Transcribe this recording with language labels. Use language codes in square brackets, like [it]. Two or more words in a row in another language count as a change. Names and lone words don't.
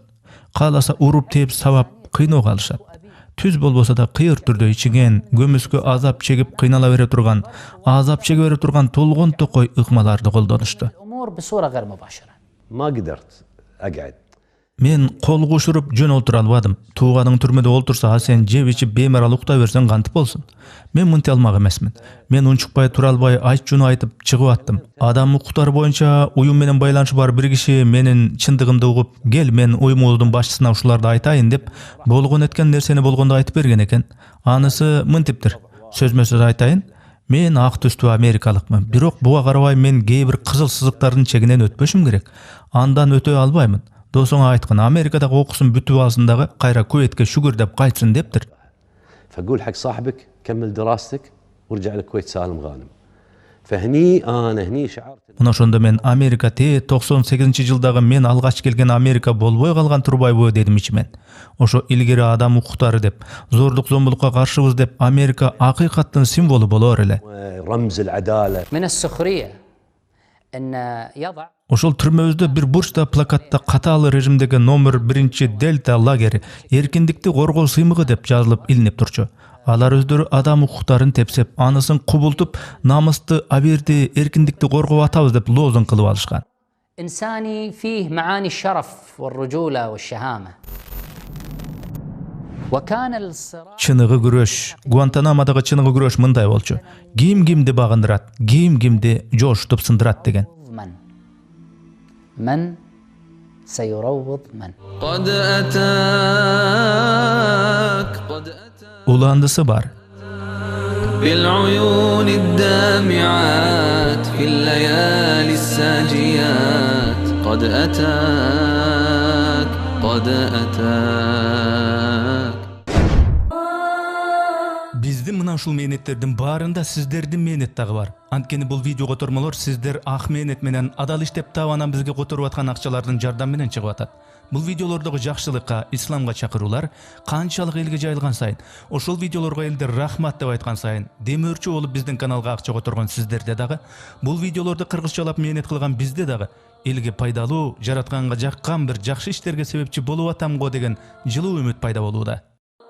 [ky] Кааласа уруп теп сабап кыйноого алышат. Түз болбосо да кыйыр түрдө ичиңен көмүскө азап чегип кыйнала бере турган, азап чеге бере турган толгон токой ыкмаларды колдонушту. [ar] الأمور بصورة غير مباشرة. ما قدرت أقعد. [ky] Мен кол кушуруп жөн олтура албадым. Тууганың түрмөдө олтурса, а сен жеп ичип беймарал уктай берсең кантип болсун? Мен мынтый алмак эмесмин. Мен унчукпай тура албай айт-жуну айтып чыгып аттым. Адам укуктары боюнча уюм менен байланышы бар бир киши менин чындыгымды угуп, "Кел, мен уюмубуздун башчысына ушуларды айтайын" деп, болгон эткен нерсени болгондо айтып берген экен. Анысы мынтиптир. Сөзмө сөз айтайын, мен ак түстүү америкалыкмын. Бирок буга карабай мен кээ бир кызыл сызыктардын чегинен өтпөшүм керек. Андан өтө албаймын. Досуңа айткан, Америкадагы окусын бүтүп алсын дагы кайра Куветке шүгүр деп кайтсын дептир. [ar] فأقول حق صاحبك كمل دراستك وارجع للكويت سالم غانم. فهني أنا هني شعرت. [ky] Мына ошондо мен Америка 98-жылдагы мен алгач келген Америка болбой калган турбайбы дедим ичимен. Ошо илгери адам укуктары деп, зордук зомбулукка каршыбыз деп Америка акыйкаттын символу болор эле. [ar] رمز العدالة. من السخرية أن يضع. [ky] Ошол түрмөбүздө бир бурчта плакатта катаалы режимдеги номер 1 Дельта лагери эркиндикти коргоо сыймыгы деп жазылып илинип турчу. Алар өздөрү адам укуктарын тепсеп, анысын кубултуп, намысты, аберди, эркиндикти коргоп атабыз деп лозунг кылып алышкан. [ar] إنساني فيه معاني الشرف والرجولة والشهامة. وكان الصراع. [ky] Чыныгы күрөш, Гуантанамодагы чыныгы күрөш мындай болчу. Ким кимди багындырат, ким кимди жошутуп сындырат деген. [ar] من سيروض من. قد أتاك قد أتاك [ky] Уландысы бар. [ar] بالعيون الدامعات في الليالي الساجيات قد أتاك قد أتاك. [ky] Биздин мына ушул мээнеттердин баарында сиздердин мээнет дагы бар. Анткени бул видео котормолор сиздер ак мээнет менен адал иштеп таап анан бизге которуп аткан акчалардын жардамы менен чыгып атат. Бул видеолордогу жакшылыкка, исламга чакыруулар канчалык элге жайылган сайын, ошол видеолорго элдер рахмат деп айткан сайын, демөөрчү болуп биздин каналга акча которгон сиздерде дагы, бул видеолорду кыргызчалап мээнет кылган бизде дагы элге пайдалуу, жаратканга жаккан бир жакшы иштерге себепчи болуп атам го деген жылуу үмүт пайда болууда.